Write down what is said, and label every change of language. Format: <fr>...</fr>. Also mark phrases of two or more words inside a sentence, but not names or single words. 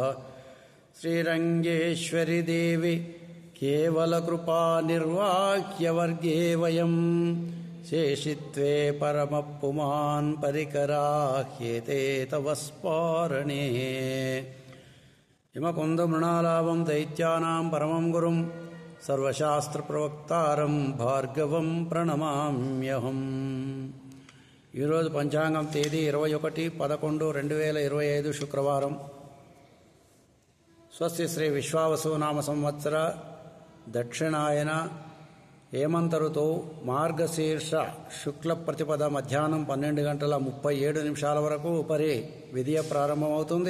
<sa>श्रीरङ्गेश्वरि देवि केवलकृपा निर्वाह्यवर्गे वयं शेषित्वे परमपुमान् परिकराह्येते तव स्पारणे। हिमकुन्दमृणालाभं दैत्यानां परमं गुरुं सर्वशास्त्रप्रवक्तारं भार्गवं प्रणमाम्यहम्।</sa> <te>ఈరోజు పంచాంగం తేదీ 21/11/2025 శుక్రవారం. స్వస్తి శ్రీ విశ్వావసు నామ సంవత్సర దక్షిణాయన హేమంత ఋతువు మార్గశీర్ష శుక్ల ప్రతిపద మధ్యాహ్నం 12:37 వరకు ఉపరి విధియ ప్రారంభమవుతుంది.</te>